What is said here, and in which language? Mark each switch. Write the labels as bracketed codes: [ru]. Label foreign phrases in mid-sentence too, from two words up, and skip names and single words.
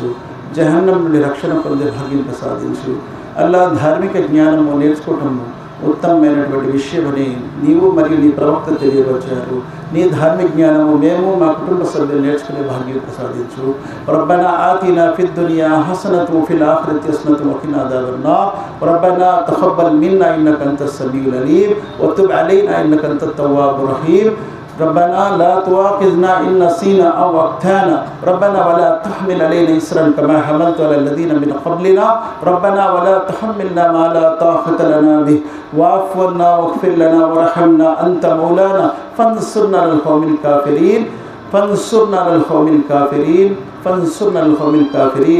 [te] జహన్నం నుండి రక్షణ పొందే భాగ్యం ప్రసాదించు. అల్లా, ధార్మిక జ్ఞానము నేర్చుకోవటము ఉత్తమమైనటువంటి విషయమని నీవు మరియు నీ ప్రవక్త తెలియవచ్చారు. నీ ధార్మిక జ్ఞానము మేము మా కుటుంబ సభ్యులు నేర్చుకునే భాగ్యం ప్రసాదించు. [ar] ربنا آتنا في الدنيا حسنة في الآخرة حسنة وقنا عذاب النار. ربنا تقبل منا إنك أنت السميع العليم وتب علينا إنك أنت التواب الرحيم. ربنا لا تؤاخذنا إن نسينا أو أخطأنا ربنا ولا تحمل علينا إصرا كما حملت على الذين من قبلنا ربنا ولا تحملنا ما لا طاقة لنا به واعف عنا واغفر لنا وارحمنا أنت مولانا فانصرنا على القوم الكافرين فانصرنا على القوم الكافرين فانصرنا على القوم الكافرين.